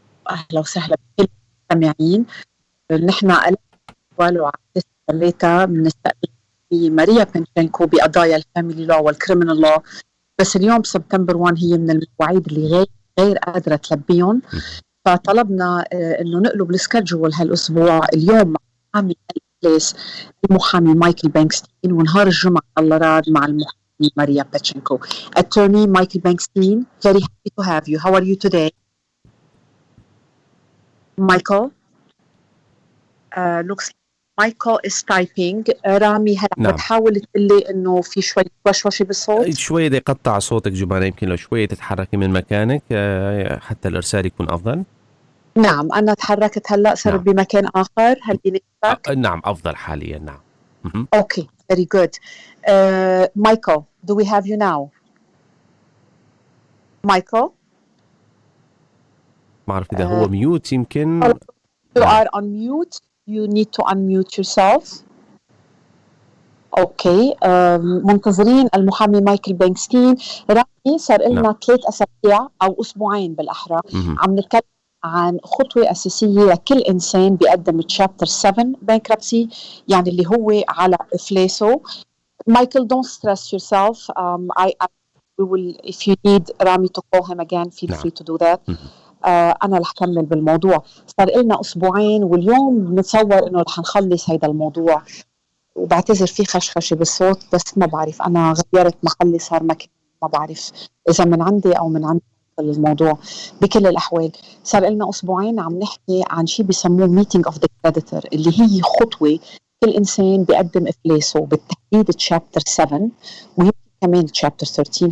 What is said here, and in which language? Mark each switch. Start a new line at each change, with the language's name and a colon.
Arabic: أهلا وسهلا بكل المستمعين. نحن أول وعدت ثلاثة بنستقبل في ماريا بنشنكو بقضايا
English: الفاميلي لو والكريمنال لو،
Arabic: بس اليوم سبتمبر 1 هي من المواعيد اللي غير قادرة تلبيهم، فطلبنا إنه نقلب السكجول هالأسبوع. اليوم مع محامي الإفلاس المحامي مايكل بانكستين، ونهار الجمعة الله راد مع المحامي Maria Pechenko.
English: Attorney Michael Bankstein, very happy to have you. How are you today? Michael? Looks like Michael is typing.
Arabic: رامي هلا بتحاول تقلي إنه في شوية وشوشة بالصوت؟ شوية يقطع صوتك جومانا، يمكن لو شوية تتحركي من مكانك حتى الإرسال يكون أفضل. نعم، أنا تحركت هلأ، صرت بمكان آخر. هل بنسبك؟ نعم، أفضل حاليا. نعم.
English: Okay, very good. Michael, do we have you now? Michael?
Arabic: ما أعرف إذا هو ميوت يمكن.
English: You are on mute. You need to unmute yourself. Okay.
Arabic: منتظرين المحامي مايكل بانكستين. رامي صار لنا 3 أسابيع أو أسبوعين بالأحرى عم نتكلم عن خطوة أساسية لكل إنسان بيقدم
English: Chapter 7 bankruptcy،
Arabic: يعني اللي هو على إفلاسه.
English: Michael, don't stress yourself. We will, if you need Rami to call him again, feel free to do that.
Arabic: أنا رح كمل بالموضوع. صار لنا أسبوعين واليوم بنتصور إنه رح نخلص هيدا الموضوع، وبعتذر في خشخشة بالصوت، بس ما بعرف أنا غيرت محلي صار مكان، ما بعرف إذا من عندي أو من عندي الموضوع. بكل الأحوال صار لنا أسبوعين عم نحكي عن شيء بيسموه
English: meeting of the creditor،
Arabic: اللي هي خطوة كل إنسان بيقدم إفلاسه، بالتحديد Chapter 7 ويمكن كمان Chapter 13.